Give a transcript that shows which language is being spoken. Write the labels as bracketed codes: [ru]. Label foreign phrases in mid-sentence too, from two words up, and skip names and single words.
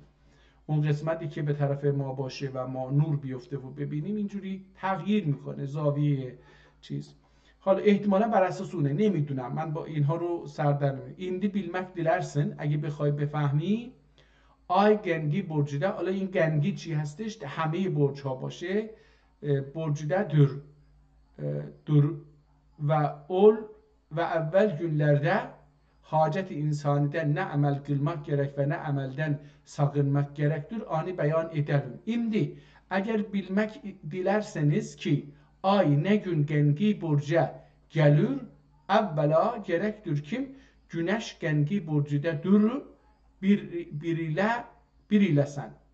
[fa] اون قسمتی که به طرف ما باشه و ما نور بیفته و ببینیم اینجوری تغییر میکنه زاویه چیز. حالا احتمالا بر اساس اونه، نمیدونم، من با اینها رو سر در نمیارم. [tr] İmdi bilmek dilersen [fa] اگه بخوای بفهمی [tr] ay gengi burcda. [fa] حالا این گنگی چی هستش؟ همه برج ها باشه. [tr] برجده dur ve ol ve evvel günlerde hacet insaniden ne amel kılmak gerek ve ne amelden sakınmak gerektir ani beyan edelim. İmdi eğer bilmek dilerseniz ki ay ne gün gengi burca gelir evvela gerektir kim güneş gengi burcuda durur biriyle sen.